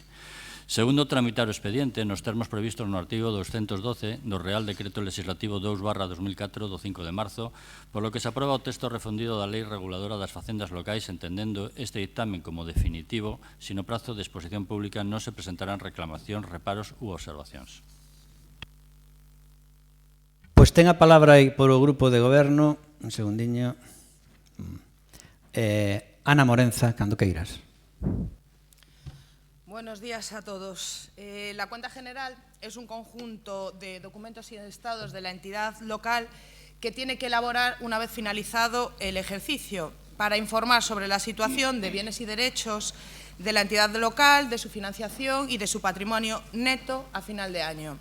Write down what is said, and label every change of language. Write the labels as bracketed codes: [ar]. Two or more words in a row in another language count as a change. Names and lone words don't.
[gl] Segundo, tramitar o expediente nos termos previstos no artigo 212 do Real Decreto Legislativo 2/2004 do 5 de marzo, polo que se aproba o texto refundido da Lei Reguladora das Facendas Locais, entendendo este dictamen como definitivo, se no prazo de exposición pública non se presentarán reclamacións, reparos u observacións. Pois ten a palabra aí por o Grupo de Goberno, un segundiño, Ana Morenza, cando queiras. [es] Buenos días a todos. La cuenta general es un conjunto de documentos y estados de la entidad local que tiene que elaborar una vez finalizado el ejercicio para informar sobre la situación de bienes y derechos de la entidad local, de su financiación y de su patrimonio neto a final de año.